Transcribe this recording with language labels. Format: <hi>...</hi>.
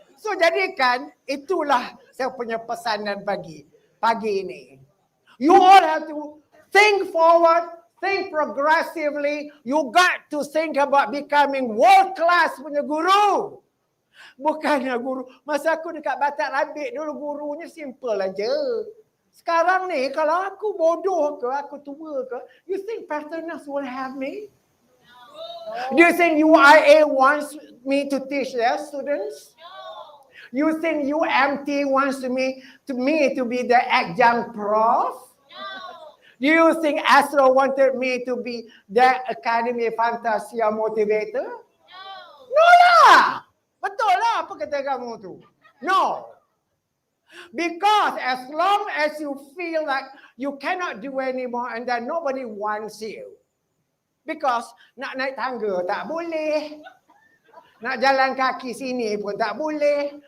<ms>So jadikan itulah saya punya pesanan pagi ini.</ms> <en>You all have to think forward, think progressively. You got to think about becoming world class</en> <ms>punya guru. Bukannya guru. Masa aku dekat Batak Rabik dulu gurunya simple aja. Sekarang ni kalau aku bodoh ke, aku tua ke,</ms> <en>you think Petronas will have me? Do you think UIA wants me to teach their students? You think UMT wants me to be the adjunct prof? Do you think Astro wanted me to be the Academy Fantasia motivator? No lah!</en> <ms>Betul lah apa kata kamu tu.</ms> <en>No. Because as long as you feel like you cannot do anymore and then nobody wants you.</en> <ms>Because nak naik tangga tak boleh. Nak jalan kaki sini pun tak boleh.</ms>